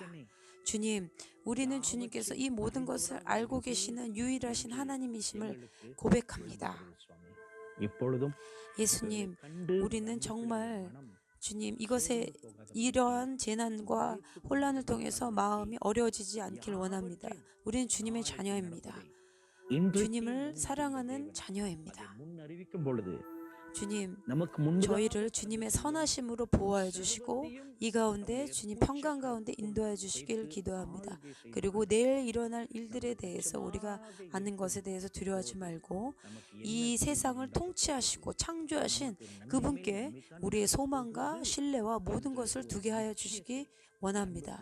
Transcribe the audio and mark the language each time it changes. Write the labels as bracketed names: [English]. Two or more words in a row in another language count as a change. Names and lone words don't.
[Korean] 주님, 우리는 주님께서 이 모든 것을 알고 계시는 유일하신 하나님이심을 고백합니다. [Tamil] இப்பொழுதும் [Korean] 예수님, 우리는 정말 주님, 이것에 이러한 재난과 혼란을 통해서 마음이 어려워지지 않길 원합니다. 우리는 주님의 자녀입니다. [Tamil] இன்று [Korean] 주님을 사랑하는 자녀입니다. [Tamil] முன் அறிவிக்கும் பொழுது [Korean] 주님, [Tamil] நமக்கு முன்பு [Korean] 저희를 주님의 선하심으로 보호하여 주시고 이 가운데 주님 평강 가운데 인도하여 주시길 기도합니다. 그리고 내일 일어날 일들에 대해서 우리가 아는 것에 대해서 두려워하지 말고 이 세상을 통치하시고 창조하신 그분께 우리의 소망과 신뢰와 모든 것을 두게 하여 주시기 원합니다.